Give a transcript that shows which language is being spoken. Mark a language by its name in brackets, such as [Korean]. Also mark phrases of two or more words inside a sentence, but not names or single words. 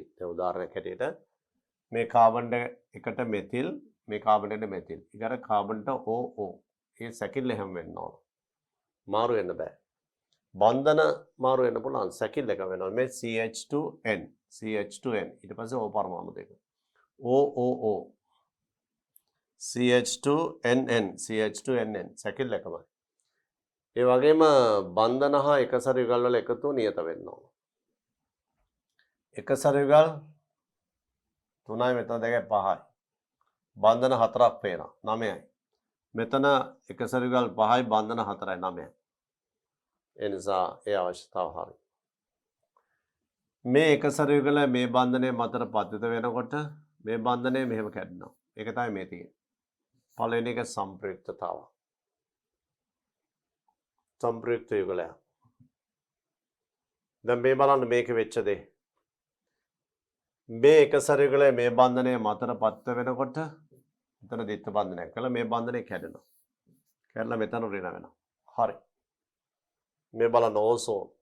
[Sinhala] දැන් උදාහරණයක් හැටියට මේ කාබන් එකට මෙතිල්, මේ කාබන් එකට මෙතිල්. ඊගොල්ලෝ කාබන්ට OO. ඒ සැකිල්ල හැම වෙන්න ඕන. මාරු වෙන්න බෑ. බන්ධන මාරු වෙන්න පුළුවන්. සැකිල්ල එක වෙනවා. මේ CH2N, CH2N. ඊට පස්සේ O පරමාණු දෙක. OOO. CH2NN, CH2NN. සැකිල්ල එකමයි. ඒ වගේම බන්ධන හා එකසර යුගල් වල එකතුව නියත වෙන්න ඕන. එකසර යුගල් 3යි මෙතන 2යි 5යි. බන්ධන 4ක් පේනවා 9යි. මෙතන එකසර යුගල් 5යි බන්ධන 4යි 9යි. ඒ නිසා ඒ අවශ්‍යතාව හරි. මේ එකසර යුගල මේ බන්ධනයේ මතට පතිත වෙනකොට මේ බන්ධනය මෙහෙම කැඩෙනවා. ඒක තමයි මේ තියෙන්නේ. පළවෙනි එක සංප්‍රයුක්තතාව. සංප්‍රයුක්ත යුගල දැන් මේ බලන්න මේක වෙච්ච දේ මේ එකසර යුගල මේ බන්ධනය මතට පත්ත වෙනකොට මෙතන දිත්ත බන්ධනයක් කළා මේ බන්ධනය කැඩෙනවා කැඩලා මෙතන ඍණ වෙනවා හරි මේ බලන්න ඕසෝන්